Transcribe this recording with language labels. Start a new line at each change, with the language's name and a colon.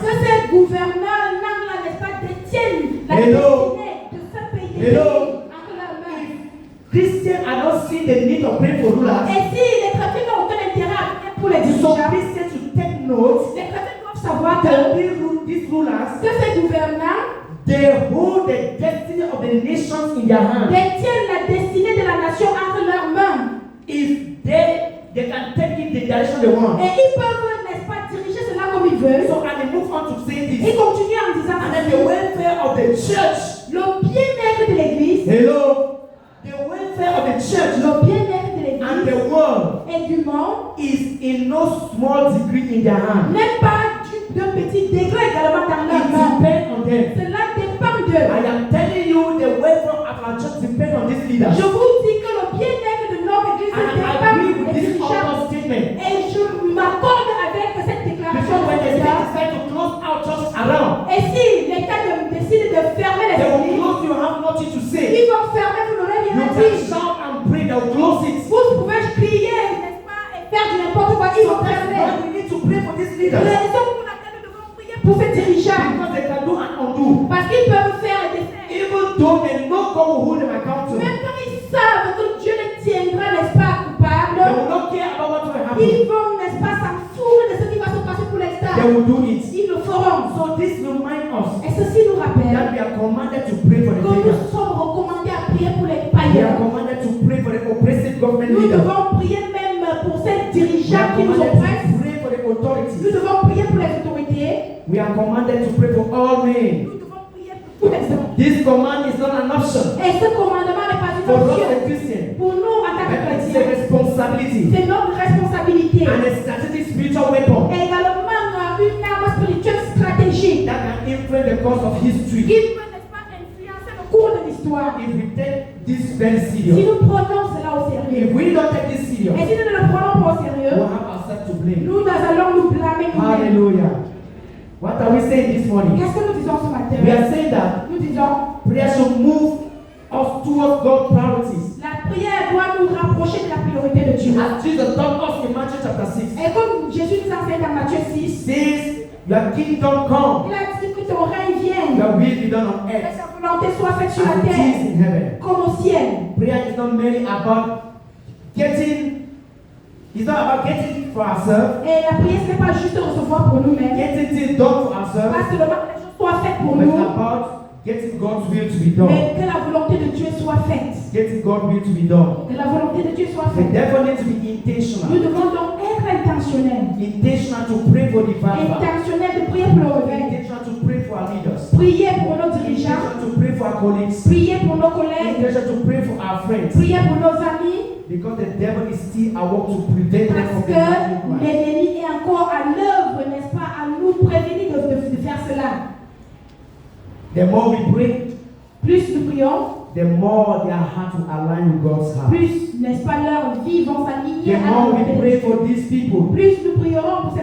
French: ces gouverneurs, n'est-ce pas, détiennent la
English: Hello.
French: destinée de ce pays, des
English: Hello.
French: pays entre leurs mains.
English: Christians are not seeing the need of praying for rulers.
French: Et si les chrétiens n'ont aucun intérêt à prier pour les
English: So
French: dirigeants,
English: Christians should take note
French: les chrétiens doivent savoir
English: that
French: que
English: these rulers,
French: ces gouvernants
English: they hold the destiny of the nations in their hands.
French: détiennent la destinée de la nation entre leurs mains.
English: If they can take it the direction they want.
French: Et ils peuvent, n'est-ce pas, diriger cela comme ils veulent.
English: So and they move on to say
French: Ils
English: this.
French: continuent en disant
English: And then the welfare of the church.
French: le bien-être de l'Église,
English: Hello. The welfare of the church
French: le bien-être de
English: and
French: l'Église
English: the world
French: et du monde
English: is in no small degree in their hands.
French: n'est pas d'un petit degré également dans leurs
English: It
French: mains.
English: depends on them.
French: Cela dépend d'eux.
English: I am telling you, the welfare of our church depends on these leaders.
French: Je vous dis que le bien-être de notre Église
English: And I
French: dépend
English: agree with
French: des
English: this
French: dirigeants.
English: almost statement.
French: Et je m'accorde avec cette déclaration.
English: Because when the state decide to close our churches around,
French: Et si l'État décide de fermer les
English: they will
French: églises,
English: close, you have nothing to say.
French: ils vont fermer, vous n'aurez
English: You
French: rien à
English: can
French: dire.
English: shout and pray, they will close it.
French: Vous pouvez crier, n'est-ce pas, et faire du n'importe quoi, ils
English: So
French: vont
English: that's
French: fermer.
English: why we need to pray for these
French: La
English: leaders.
French: raison pour laquelle nous devons prier pour ces dirigeants,
English: Because they can do and undo.
French: parce qu'ils peuvent faire des faits.
English: Even though they know God will hold them accountable,
French: Même quand ils savent que Dieu les tiendra, n'est-ce pas,
English: they
French: coupables,
English: will not care about what will happen.
French: ils vont, n'est-ce pas, s'en foutre de ce qui va se passer pour l'instant.
English: They will do it.
French: Ils le feront.
English: So this reminds us
French: Et ceci nous rappelle
English: that we are commanded to pray for the
French: que nous
English: leaders.
French: sommes recommandés à prier pour les
English: We are
French: païens.
English: commanded to pray for the oppressive government
French: Nous
English: leaders.
French: devons prier même pour ces
English: We
French: dirigeants
English: are
French: qui nous
English: commanded
French: oppressent.
English: to pray for the
French: Nous
English: authorities.
French: devons prier pour les autorités.
English: We are commanded to pray for all men.
French: Nous devons prier pour tous les hommes.
English: This command is not an option
French: Et ce commandement n'est pas une
English: for us
French: option.
English: as Christians,
French: Pour nous, en tant que
English: but it's a
French: chrétiens,
English: responsibility
French: c'est notre responsabilité.
English: and a strategic spiritual weapon
French: Et également une arme spirituelle stratégique
English: that can influence the course of history.
French: qui peut, n'est-ce pas, influencer le cours de l'histoire.
English: If we take this very
French: Si
English: serious,
French: nous prenons cela au sérieux,
English: if we don't take this
French: et
English: serious,
French: si nous ne le prenons pas au
English: we'll
French: sérieux,
English: have ourselves to blame.
French: nous allons nous blâmer nous-mêmes.
English: Hallelujah. What are we saying this morning?
French: Qu'est-ce que nous disons ce matin?
English: We are saying that
French: Nous disons,
English: prayer should move us towards God's priorities.
French: la prière doit nous rapprocher de la priorité de Dieu.
English: As Jesus taught us in Matthew chapter 6,
French: Et comme Jésus nous enseigne dans Matthieu 6,
English: says, Your kingdom come,
French: il a dit que ton règne vienne,
English: your will be done on
French: que
English: earth
French: ta volonté soit faite sur la
English: as it is
French: terre
English: in heaven.
French: comme au ciel.
English: Prayer is not merely about it's not about getting for ourselves,
French: Et la prière, ce n'est pas juste recevoir pour nous-mêmes,
English: getting things done for
French: pas
English: ourselves,
French: seulement que les choses soient faites pour
English: but
French: nous,
English: about getting God's will to be done.
French: mais que la volonté de Dieu soit faite.
English: Getting God's will to be done.
French: Que la volonté de Dieu soit
English: We
French: faite.
English: therefore need to be
French: Nous
English: intentional.
French: devons donc être intentionnels.
English: Intentional to pray for revival.
French: Intentionnels de prier pour le réveil.
English: Intentional to pray for our leaders.
French: Prier pour nos dirigeants.
English: Intentional to pray for our colleagues.
French: Prier pour nos collègues.
English: Intentional to pray for our friends.
French: Prier pour nos amis.
English: Because the devil is still at work to prevent them
French: Parce
English: from being Christ.
French: l'ennemi est encore à l'œuvre, n'est-ce pas, à nous prévenir de faire cela.
English: The more we pray,
French: Plus nous prions,
English: the more their heart will align with God's heart.
French: plus, n'est-ce pas, leurs vies vont s'aligner
English: The
French: à la
English: more we
French: volonté de
English: pray
French: Dieu.
English: for these people,
French: Plus nous prierons pour ces